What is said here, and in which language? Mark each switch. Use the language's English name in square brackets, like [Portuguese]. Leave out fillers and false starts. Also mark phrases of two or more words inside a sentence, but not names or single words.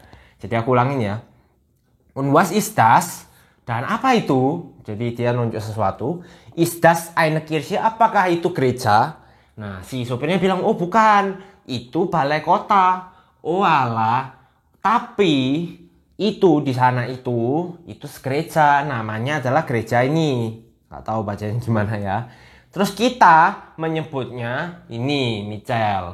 [Indonesian] Jadi aku ulangin ya. [German] Und was ist das? [Indonesian] Dan apa itu? Jadi dia nunjuk sesuatu. [German] Ist das eine Kirche? [Indonesian] Apakah itu gereja? Nah, si sopirnya bilang, oh bukan, itu balai kota. Oh alah, tapi itu di sana itu gereja, namanya adalah gereja ini. Nggak tahu bacanya gimana ya. Terus kita menyebutnya ini Michel.